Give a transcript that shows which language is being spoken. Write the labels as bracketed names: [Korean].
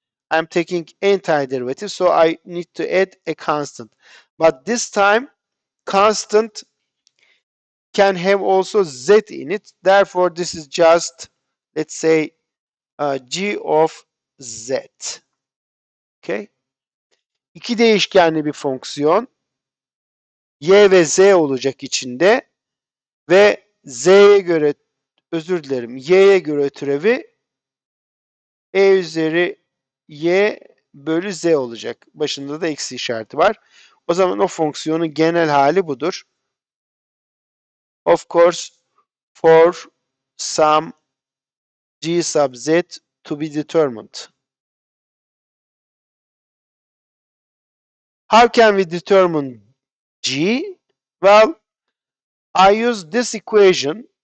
[English] I'm taking antiderivative, so I need to add a constant. But this time, constant can have also z in it. Therefore, this is just, let's say, g of z. Okay? [Turkish] İki değişkenli bir fonksiyon. Y ve z olacak içinde ve z'ye göre, özür dilerim, y'ye göre türevi e üzeri y bölü z olacak. Başında da eksi işareti var. O zaman o fonksiyonun genel hali budur. [English] Of course, for some g sub z to be determined. How can we determine g? Well, I use this equation.